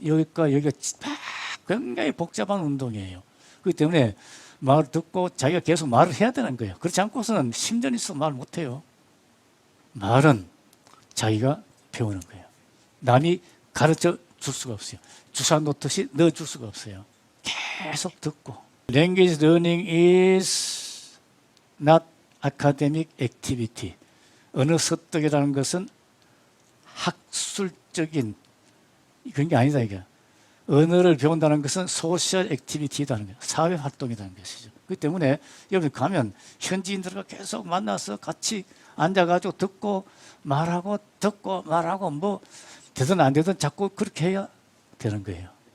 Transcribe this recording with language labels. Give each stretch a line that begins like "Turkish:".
Korean: 여기가 여기가 굉장히 복잡한 운동이에요. 그렇기 때문에 말을 듣고 자기가 계속 말을 해야 되는 거예요. 그렇지 않고서는 심전이 있어 말 못해요. 말은 자기가 배우는 거예요. 남이 가르쳐 줄 수가 없어요. 주사 놓듯이 넣어줄 수가 없어요. 계속 듣고.
English: Language learning is not academic activity.
Korean: 언어 습득이라는 것은 학술적인 그런 게 아니다 이게. 언어를 배운다는 것은 소셜 액티비티라는 거예요. 사회 활동이라는 것이죠. 그렇기 때문에 여러분 가면 현지인들과 계속 만나서 같이 앉아가지고 듣고 말하고 듣고 말하고 뭐 되든 안 되든 자꾸 그렇게 해야 되는 거예요.